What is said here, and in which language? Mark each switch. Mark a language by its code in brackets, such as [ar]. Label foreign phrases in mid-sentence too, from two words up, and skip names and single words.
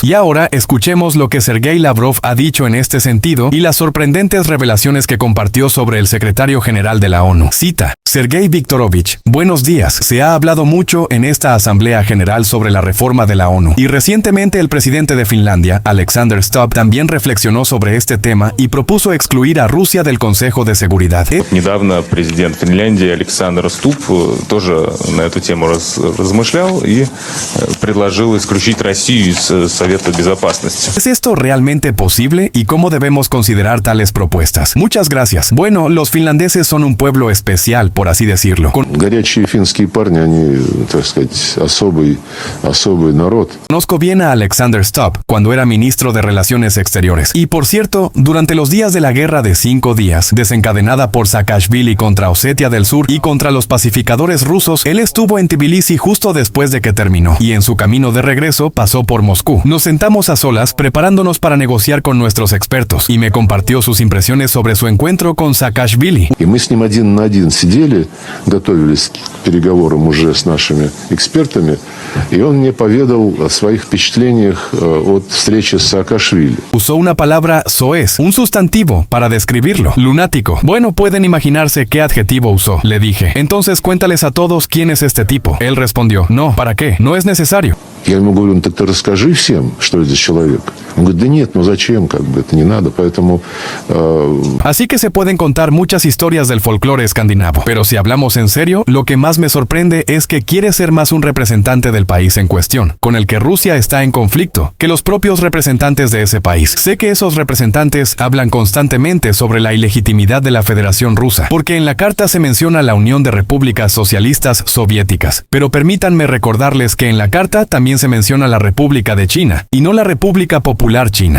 [es] Y ahora escuchemos lo que Sergei Lavrov ha dicho en este sentido y las sorprendentes revelaciones que compartió sobre el secretario general de la ONU. Cita: Sergei Viktorovich, buenos días. Se ha hablado mucho en esta Asamblea General sobre la reforma de la ONU, y recientemente el presidente de Finlandia, Alexander Stubb, también reflexionó sobre este tema y propuso excluir a Rusia del Consejo de Seguridad. [ru] Недавно президент Финляндии Александр Стуб тоже на эту тему размышлял и предложил исключить Россию из Совета Безопасности. [es] ¿Es esto realmente posible y cómo debemos considerar tales propuestas? Muchas gracias. Bueno, los finlandeses son un pueblo especial, por así decirlo. [ru] Горячие финские парни, они, так сказать, особый народ. [es] Conozco bien a Alexander Stubb cuando era ministro de Relaciones Exteriores. Y por cierto, durante los días de la Guerra de 5 días, desencadenada por Saakashvili contra Osetia del Sur y contra los pacificadores rusos, él estuvo en Tbilisi justo después de que terminó, y en su camino de regreso pasó por Moscú. Nos sentamos a solas preparándonos para negociar con nuestros expertos, y me compartió sus impresiones sobre su encuentro con Saakashvili. [ru] И мы с ним один на один сидели, готовились к переговорам уже с нашими экспертами, и он мне поведал о своих впечатлениях от встречи с Саакашвили. [es] Usó una palabra soez, un sustantivo, para describirlo. Lunático. Bueno, pueden imaginarse qué adjetivo usó, le dije. Entonces cuéntales a todos quién es este tipo. Él respondió, no, ¿para qué? No es necesario. [ru] Я ему говорю, ну так ты расскажи всем, что это за человек. Он говорит, да нет, ну зачем, как бы это не надо, поэтому... [es] Así que se pueden contar muchas historias del folclore escandinavo, pero si hablamos en serio, lo que más me sorprende es que quiere ser más un representante del país en cuestión, con el que Rusia está en conflicto, que los propios representantes de ese país. Sé que esos representantes hablan constantemente sobre la ilegitimidad de la Federación Rusa, porque en la carta se menciona la Unión de Repúblicas Socialistas Soviéticas, pero permítanme recordarles que en la carta también se menciona la República de China, y no la República Popular China.